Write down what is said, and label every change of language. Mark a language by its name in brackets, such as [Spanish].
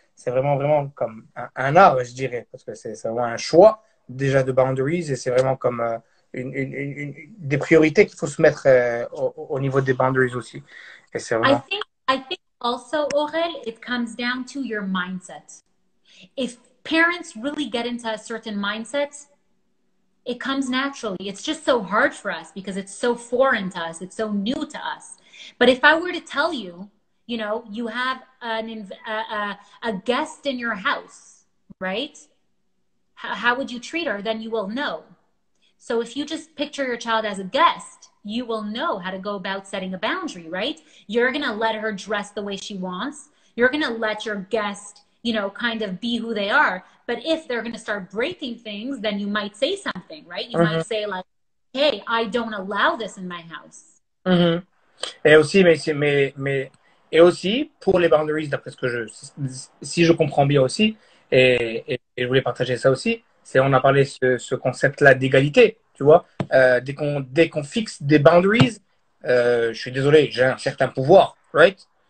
[French] C'est vraiment comme un art, je dirais, parce que c'est vraiment un choix déjà de boundaries et c'est vraiment comme des priorités qu'il faut se mettre au niveau des boundaries aussi. Et c'est vraiment... [English] I think also, Aurel, it comes down to your mindset. If parents really get into a certain mindset, it comes naturally. It's just so hard for us because it's so foreign to us. It's so new to us. But if I were to tell you, you know, you have a guest in your house, right? How would you treat her? Then you will know. So if you just picture your child as a guest, you will know how to go about setting a boundary, right? You're going to let her dress the way she wants. You're going to let your guest, you know, kind of be who they are. But if they're going to start breaking things, then you might say something, right? You might say like, hey, I don't allow this in my house. [French] Et aussi, et aussi, pour les boundaries, d'après ce que si je comprends bien aussi, et je voulais partager ça aussi, on a parlé ce concept-là d'égalité, tu vois. Dès qu'on fixe des boundaries, je suis désolé, j'ai un certain pouvoir, right?